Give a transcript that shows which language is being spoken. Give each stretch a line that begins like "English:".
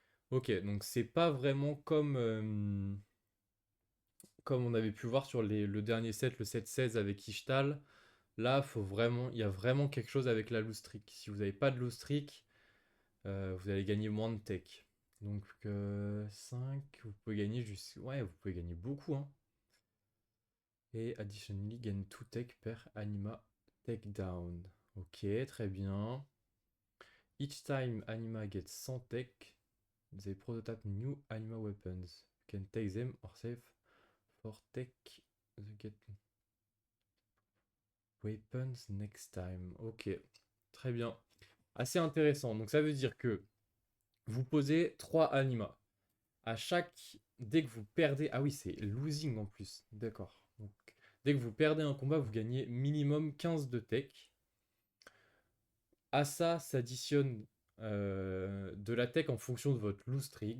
French: Ok, donc c'est pas vraiment comme on avait pu voir sur le dernier set, le set 16 avec Ishtal. Là, il y a vraiment quelque chose avec la loose streak. Si vous n'avez pas de loose streak, vous allez gagner moins de tech. Donc 5, vous pouvez gagner juste. Ouais, vous pouvez gagner beaucoup, hein.
English: Et additionally, gain 2 tech per anima takedown.
French: Ok, très bien.
English: Each time anima gets 100 tech, they prototype new anima weapons. You can take them or save for tech the get weapons next time.
French: Ok, très bien. Assez intéressant. Donc ça veut dire que vous posez 3 animas. À chaque. Dès que vous perdez. Ah oui, c'est losing en plus. D'accord. Donc, dès que vous perdez un combat, vous gagnez minimum 15 de tech. À ça s'additionne de la tech en fonction de votre lose streak.